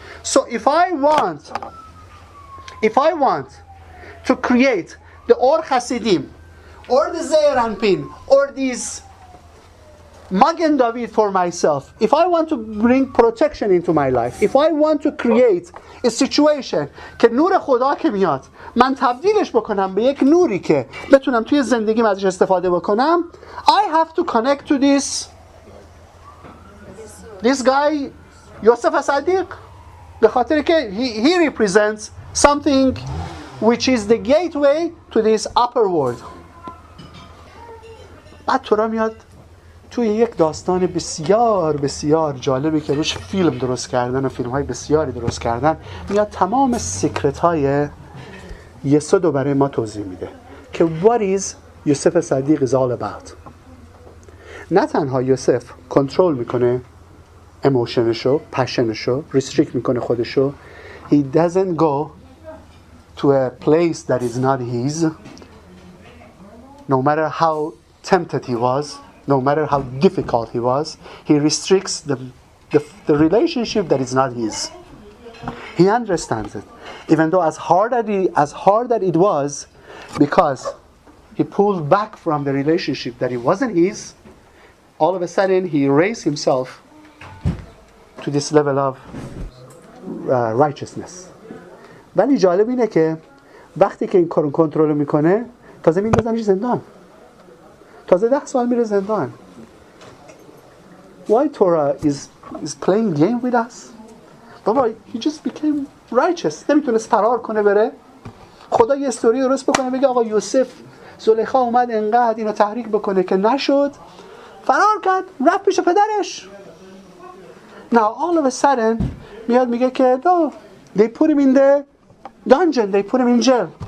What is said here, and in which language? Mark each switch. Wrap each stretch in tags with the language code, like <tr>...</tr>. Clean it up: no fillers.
<en>So if I want to create the Or Hasidim, or the Ze'er Anpin, or these Magen David for myself, if I want to bring protection into my life, if I want to create a situation</en> <fa>که نور خدا که میاد من تبدیلش بکنم به یک نوری که بتونم توی زندگیم ازش استفاده بکنم,</fa> <en>I have to connect to this guy Yosef Sadiq,</en> <fa>به خاطر که</fa> <en>he represents something which is the gateway to this upper world.</en> <fa>بعد تو را میاد توی یک داستان بسیار بسیار جالبی که روش فیلم درست کردن و فیلم‌های بسیاری درست کردن, میاد تمام سیکرت‌های یسود رو برای ما توضیح میده که</fa> <en>what is</en> <fa>یوسف صدیق</fa> <en>is all about.</en> <fa>نه تنها یوسف کنترل میکنه ایموشنشو، پشنشو، ریستریکت میکنه خودشو,</fa> <en>he doesn't go to a place that is not his, no matter how tempted he was, no matter how difficult he was, he restricts the relationship that is not his. He understands it. Even though as hard that it was, because he pulled back from the relationship that it wasn't his, all of a sudden he raised himself to this level of righteousness.</en> <fa>ولی جالب اینه که وقتی که این کارو کنترل میکنه تازه میندازنش زندان. تازه 10 سال میره زندان.</fa> <en>Why Torah is playing game with us?</en> <fa>بابا</fa> <en>he just became righteous.</en> <fa>نمیتونست فرار کنه بره. خدا یه استوری درست بکنه بگه آقا یوسف زلیخا اومد انقدر اینو تحریک بکنه که نشد, فرار کرد, رفت پیش پدرش.</fa> <en>Now all of a sudden</en> <fa>میاد میگه که</fa> <en>no, they put him in the dungeon, they put him in jail.</en>